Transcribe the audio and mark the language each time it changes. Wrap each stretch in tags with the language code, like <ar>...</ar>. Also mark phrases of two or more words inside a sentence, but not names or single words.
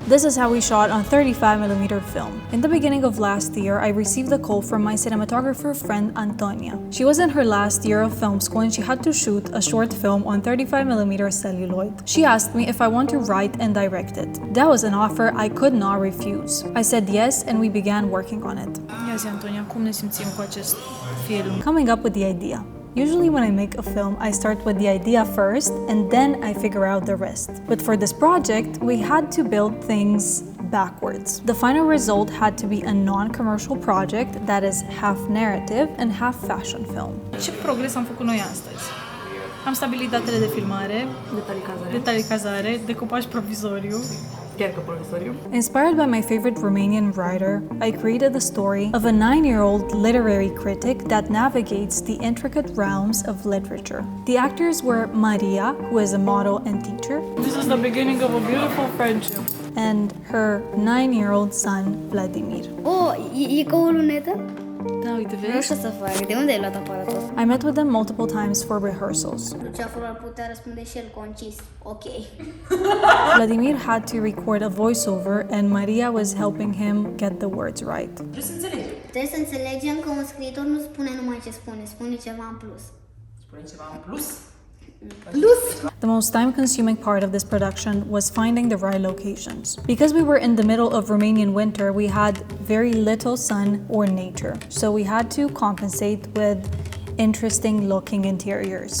<en>This is how we shot on 35mm film. In the beginning of last year, I received a call from my cinematographer friend Antonia. She was in her last year of film school and she had to shoot a short film on 35mm celluloid. She asked me if I want to write and direct it. That was an offer I could not refuse. I said yes, and we began working on it.</en> <ro>Ia zi, Antonia, cum ne simțim cu acest film?</ro> <en>Coming up with the idea. Usually when I make a film, I start with the idea first and then I figure out the rest. But for this project, we had to build things backwards. The final result had to be a non-commercial project that is half narrative and half fashion film.</en> <ro>Ce progres am făcut noi astăzi? Am stabilit datele de filmare, detalicazare, decupaj provizoriu.</ro> <en>Inspired by my favorite Romanian writer, I created the story of a 9-year-old literary critic that navigates the intricate realms of literature. The actors were Maria, who is a model and teacher, This is the beginning of a beautiful friendship. and her 9-year-old son, Vladimir.</en> <ro>Oh, e ca o lunetă? Da, uite, Nu vezi? știu să fac. De unde ai luat aparatul?</ro> <en>I met with them multiple times for rehearsals.</en> <ro>Luceafărul ar putea răspunde și el concis. Ok.</ro> <en>Vladimir had to record a voiceover and Maria was helping him get the words right.</en> <ro>Trebuie să înțelegem că un scriitor nu spune numai ce spune, spune ceva în plus.</ro> <en>The most time-consuming part of this production was finding the right locations. Because we were in the middle of Romanian winter, we had very little sun or nature, so we had to compensate with interesting-looking interiors.</en>